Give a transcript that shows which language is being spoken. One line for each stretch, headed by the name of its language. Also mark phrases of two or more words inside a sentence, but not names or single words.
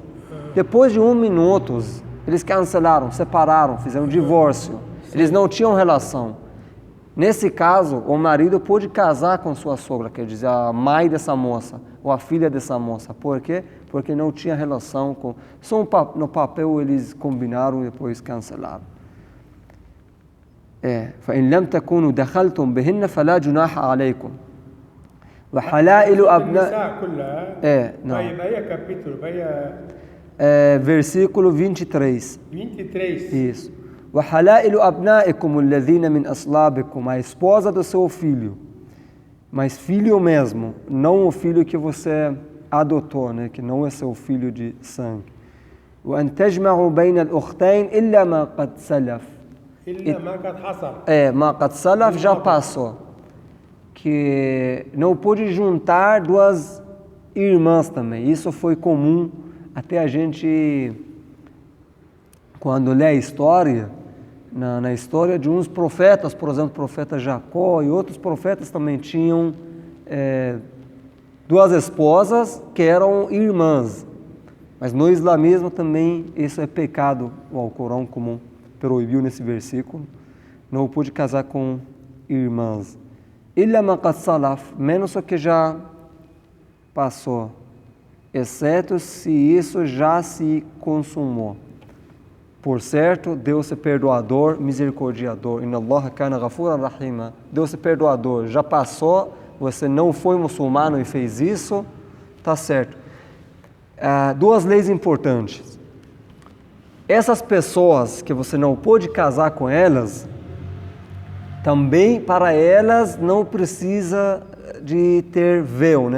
Portuguese: Depois de 1 minuto, eles cancelaram, separaram, fizeram um divórcio. Eles não tinham relação. Nesse caso, o marido pode casar com sua sogra, quer dizer, a mãe dessa moça, ou a filha dessa moça. Por quê? Porque não tinha relação com... Só no papel eles combinaram e depois cancelaram.
Arabic: فإن لم تكونوا دخلتم بهن فلا جناح عليكم وحلائل أبناء النساء كلها.
Portuguese: não. Vai capítulo, vai versículo 23. 23. Isso.
Arabic: وحلائل أبنائكم الذين من أصلابكم,
Portuguese: a esposa do seu filho, mas filho mesmo, não o filho que você adotou, né, que não é seu filho de sangue.
Arabic: وأن تجمعوا بين الأختين إلا ما قد سلف. إلا ما قد حصل. ما قد سلف
Portuguese: já passou. Que não pôde juntar duas irmãs também. Isso foi comum até a gente, quando lê a história, na história de uns profetas, por exemplo, o profeta Jacó e outros profetas também tinham duas esposas que eram irmãs. Mas no islamismo também isso é pecado, o Alcorão comum proibiu nesse versículo. Não pôde casar com irmãs.
Arabic: إلا ما قد سلف,
Portuguese: menos o que já passou, exceto se isso já se consumou. Por certo, Deus é perdoador, misericordiador.
Arabic: إن الله كان غفورا رحيما.
Portuguese: Deus é perdoador. Já passou, você não foi muçulmano e fez isso, tá certo. Duas leis importantes. Essas pessoas que você não pôde casar com elas, também para elas não precisa de ter véu, né?